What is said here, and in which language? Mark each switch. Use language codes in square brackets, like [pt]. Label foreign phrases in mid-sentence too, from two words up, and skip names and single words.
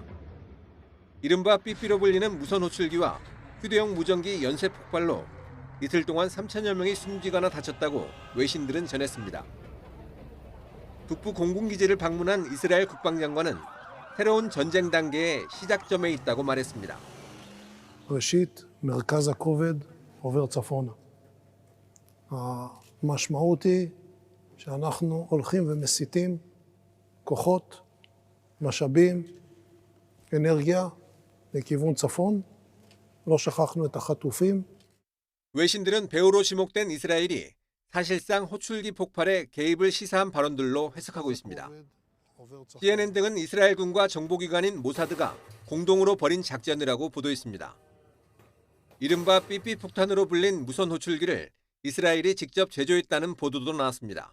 [ko] 이른바 삐삐로 불리는 무선 호출기와 휴대용 무전기 연쇄 폭발로 이틀 동안 3,000여 명이 숨지거나 다쳤다고 외신들은 전했습니다. 북부 공군기지를 방문한 이스라엘 국방장관은 새로운 전쟁 단계의 시작점에 있다고 말했습니다. [he] ראשית, מרכז הכובד עובר צפונה. המשמעות היא שאנחנו הולכים ומסיטים כוחות, משאבים, אנרגיה לכיוון צפון. לא שכחנו את החטופים. [ko] 외신들은 배후로 지목된 이스라엘이 사실상 호출기 폭발에 개입을 시사한 발언들로 해석하고 있습니다. CNN 등은 이스라엘군과 정보기관인 모사드가 공동으로 벌인 작전이라고 보도했습니다. 이른바 삐삐 폭탄으로 불린 무선 호출기를 이스라엘이 직접 제조했다는 보도도 나왔습니다.